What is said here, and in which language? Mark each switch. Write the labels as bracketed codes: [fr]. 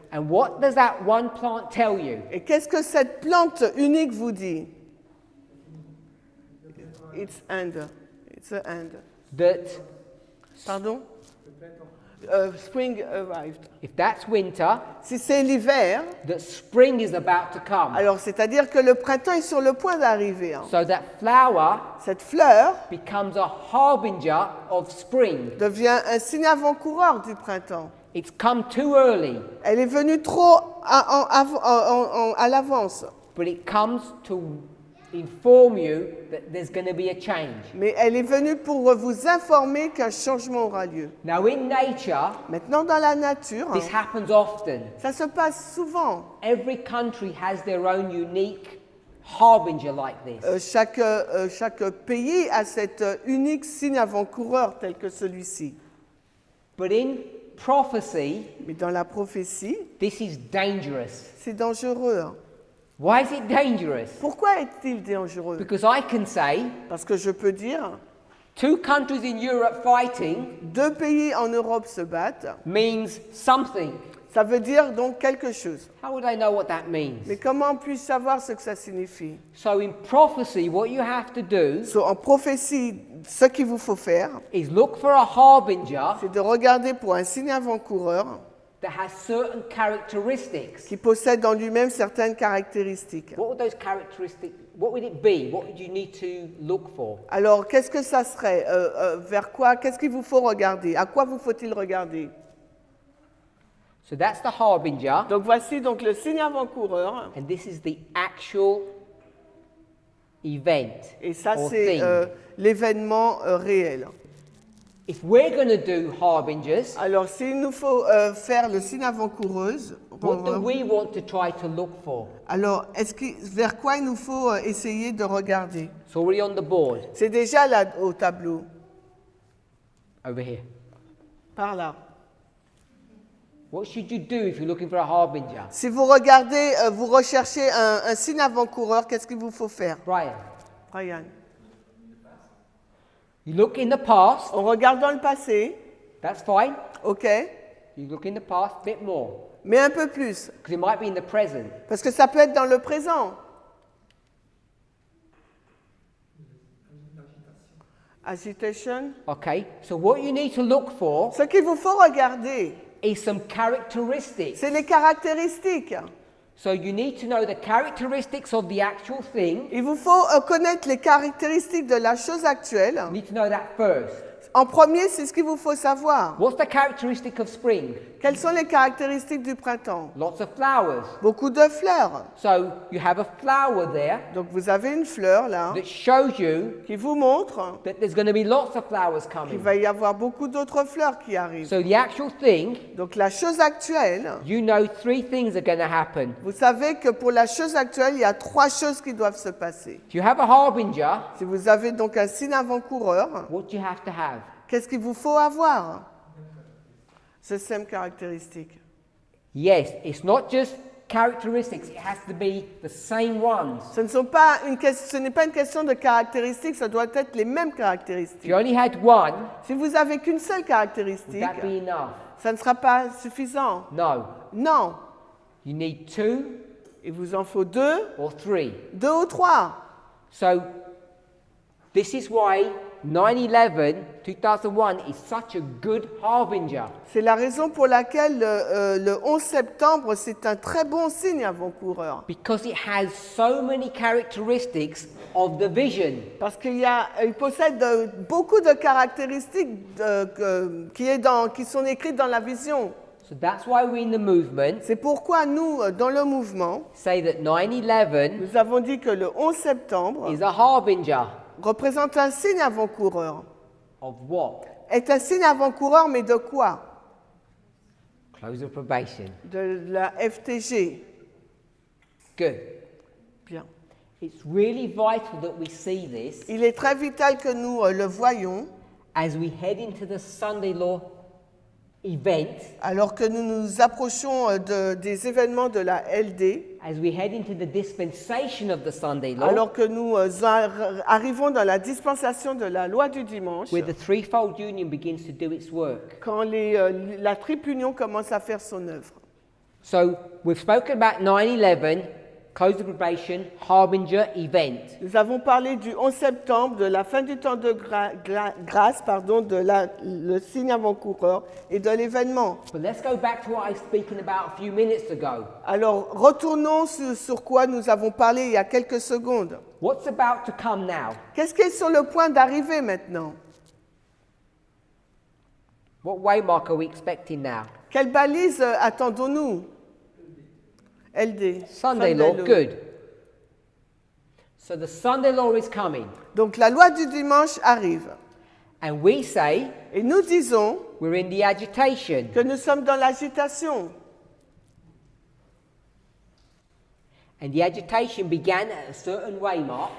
[en] And what does that one plant tell you? [fr] Et qu'est-ce que cette plante unique vous dit? [en] It's end. It's a end. That Pardon? Spring arrived. if that's winter, [fr] Si c'est l'hiver, [en] that spring is about to come. [fr] alors c'est-à-dire que le printemps est sur le point d'arriver. Hein. [en] So that flower [fr] Cette fleur [en] becomes a harbinger of spring. [fr] devient un signe avant-coureur du printemps. [en] It's come too early, [fr] Elle est venue trop à l'avance, [en] but it comes to inform you that there's going to be a change. [fr] mais elle est venue pour vous informer qu'un changement aura lieu. [en] Now, in nature, [fr] Maintenant, dans la nature, [en] this happens often. [fr] ça se passe souvent. [en] Every country has their own unique harbinger like this. [fr] Chaque pays a cet unique signe avant-coureur tel que celui-ci. [en] But in prophecy, [fr] Mais dans la prophétie, [en] this is dangerous. [fr] c'est dangereux. Hein. [en] Why is it dangerous? [fr] Pourquoi est-il dangereux? [en] Because I can say [fr] Parce que je peux dire, [en] 2 countries in Europe fighting [fr] 2 pays en Europe se battent, [en] means something. [fr] ça veut dire donc quelque chose. [en] How would I know what that means? [fr] Mais comment puis-je savoir ce que ça signifie? [en] So in prophecy, what you have to do [fr] En prophétie, ce qu'il vous faut faire, [en] is look for a harbinger [fr] c'est de regarder pour un signe avant-coureur [en] that has certain characteristics. [fr] qui possède en lui-même certaines caractéristiques. [en] What would those characteristics, what would it be? What would you need to look for? [fr] Alors, qu'est-ce que ça serait? Vers quoi? Qu'est-ce qu'il vous faut regarder? À quoi vous faut-il regarder? [en] So that's the harbinger, [fr] Donc voici donc le signe avant-coureur. [en] and this is the actual event [fr] Et ça, [en] or [fr] c'est [en] thing. [fr] l'événement réel. [en] if we're going to do harbingers, [fr] Alors, s'il nous faut faire le signe avant-coureuse, [en] what do we want to try to look for? [fr] alors vers quoi il nous faut essayer de regarder? [en] It's already on the board [fr] C'est déjà là au tableau, [en] over here. [fr] par là. [en] What should you do if you're looking for a harbinger? [fr] Si vous regardez, vous recherchez un signe avant-coureur, qu'est-ce qu'il vous faut faire, [en] Brian, [fr] Brian? [en] you look in the past, [fr] On regarde dans le passé, [en] that's fine. [fr] ok, [en] You look in the past a bit more, [fr] mais un peu plus, [en] because it might be in the present. [fr] parce que ça peut être dans le présent. [en] Agitation. Okay, so what you need to look for [fr] Ce qu'il vous faut regarder, [en] is some characteristics. [fr] c'est les caractéristiques. [en] So you need to know the characteristics of the actual thing. [fr] Il vous faut connaître les caractéristiques de la chose actuelle. [en] You need to know that first. [fr] En premier, c'est ce qu'il vous faut savoir. [en] What's the characteristic of spring? [fr] Quelles sont les caractéristiques du printemps? [en] Lots of flowers. [fr] Beaucoup de fleurs. [en] So you have a flower there [fr] Donc vous avez une fleur là [en] that shows you [fr] qui vous montre [en] that there's going to be lots of flowers [fr] qu'il [en] coming. [fr] va y avoir beaucoup d'autres fleurs qui arrivent. [en] So the actual thing, [fr] Donc la chose actuelle, [en] you know 3 things are going to happen. [fr] vous savez que pour la chose actuelle, il y a 3 choses qui doivent se passer. [en] If you have a harbinger, [fr] Si vous avez donc un signe avant-coureur, [en] what do you have to have? [fr] qu'est-ce qu'il vous faut avoir? Ce même caractéristique. [en] Yes, it's not just characteristics, it has to be the same ones. [fr] Ce n'est pas une question de caractéristiques, ça doit être les mêmes [en] If [fr] caractéristiques. [en] you only had one, [fr] Si vous avez qu'une seule [en] would [fr] caractéristique, [en] that be enough? [fr] ça ne sera pas suffisant. [en] No. [fr] Non, [en] You need 2 [fr] il vous en faut 2, [en] or 3. [fr] 2 ou 3. [en] So this is why 9/11, 2001 is such a good harbinger. [fr] C'est la raison pour laquelle le 11 septembre, c'est un très bon signe avant-coureur. [en] Because it has so many characteristics of the vision. [fr] Parce qu'il possède beaucoup de caractéristiques qui sont écrites dans la vision. [en] So that's why we're in the movement. [fr] C'est pourquoi nous, dans le mouvement, [en] Say that 9/11 [fr] nous avons dit que le 11 septembre [en] is a harbinger [fr] représente un signe avant-coureur. [en] of what? [fr] Est un signe avant-coureur, mais de quoi? [en] Close of probation. [fr] De la FTG. [en] Good. [fr] Bien. [en] It's really vital that we see this [fr] Il est très vital que nous le voyions [en] as we head into the Sunday law event, [fr] alors que nous nous approchons des événements de la LD, [en] as we head into the dispensation of the Sunday law, [fr] alors que nous arrivons dans la dispensation de la loi du dimanche, [en] where the threefold union begins to do its work. [fr] quand la triple union commence à faire son œuvre. [en] So we've spoken about 9/11, close of probation, harbinger event. [fr] Nous avons parlé du 11 septembre, de la fin du temps de grâce, le signe avant-coureur et de l'événement. [en] But let's go back to what I was speaking about a few minutes ago. [fr] Alors, retournons sur quoi nous avons parlé il y a quelques secondes. [en] What's about to come now? [fr] Qu'est-ce qui est sur le point d'arriver maintenant? [en] What waymark are we expecting now? [fr] Quelle balise attendons-nous? LD. [en] Sunday law, good. So the Sunday law is coming. [fr] Donc la loi du dimanche arrive. [en] And we say [fr] Et nous disons [en] we're in the agitation. [fr] que nous sommes dans l'agitation. [en] And the agitation began at a certain waymark.